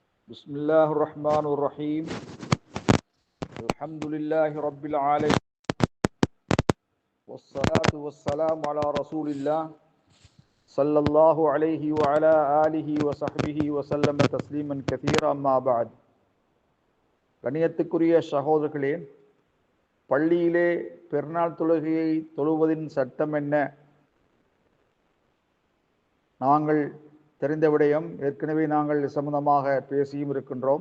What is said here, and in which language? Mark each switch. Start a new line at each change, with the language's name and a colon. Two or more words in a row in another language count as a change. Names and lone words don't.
Arabic: بسم الله الرحمن الرحيم الحمد لله رب العالمين والصلاة والسلام على رسول الله صلى الله عليه وعلى آله وصحبه وسلم تسليما كثيرا أما بعد.
Tamil: கண்ணியத்துக்குரிய சகோதரர்களே, பள்ளியிலே பெருநாள் தொழுகையை தொழுவதின் சட்டம் என்ன? நாங்கள் தெரிந்த விடயம், ஏற்கனவே நாங்கள் சம்பந்தமாக பேசியும் இருக்கின்றோம்.